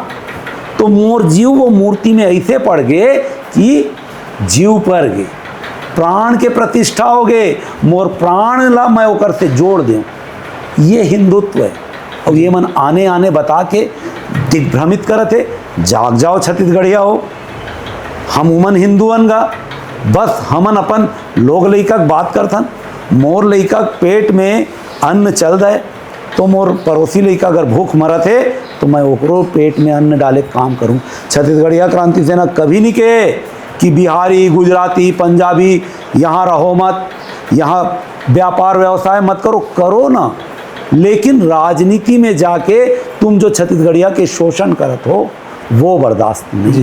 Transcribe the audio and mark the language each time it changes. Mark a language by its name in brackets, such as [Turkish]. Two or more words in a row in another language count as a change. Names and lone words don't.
[Chhattisgarhi] तो मोर जीव वो मूर्ति में ऐसे पड़ गए कि जीव पर गए, प्राण के प्रतिष्ठा हो गए। मोर प्राण ला मैं ओकर से जोड़ दूं, ये हिंदुत्व है। और ये मन आने आने बता के दिग्भ्रमित करते, जाग जाओ छत्तीसगढ़िया हो, हम उमन हिंदुअन गा। बस हमन अपन लोग लइका बात करथन। मोर लइका पेट में अन्न चल जाए तो मोर पड़ोसी लइका अगर भूख मरत है तो मैं ओकरो पेट में अन्न डाले काम करूं। छत्तीसगढ़िया क्रांति सेना कभी नहीं कहे कि बिहारी, गुजराती, पंजाबी यहाँ रहो मत, यहाँ व्यापार व्यवसाय मत करो, करो ना, लेकिन राजनीति में जाके तुम जो छत्तीसगढ़िया के शोषण करत हो वो बर्दाश्त नहीं।